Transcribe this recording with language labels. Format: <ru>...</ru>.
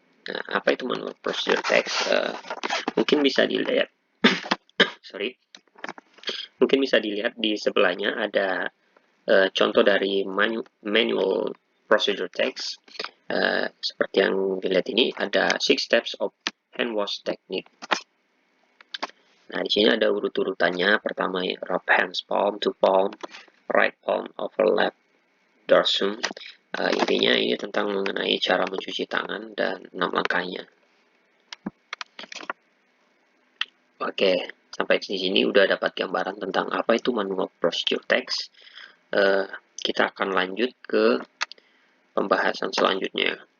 <id>Nah, apa itu manual procedure text? Mungkin bisa dilihat, mungkin bisa dilihat di sebelahnya ada contoh dari manual procedure text. Seperti yang dilihat ini ada 6</id> <en>steps of hand wash technique.</en> <id>Nah, di sini ada urut-urutannya. Pertama,</id> <en>rub hands palm to palm, right palm overlap dorsum.</en> <id>Intinya ini tentang mengenai cara mencuci tangan dan 6 langkahnya. Oke, sampai di sini udah dapat gambaran tentang apa itu manual procedure text. Kita akan lanjut ke pembahasan selanjutnya.</id>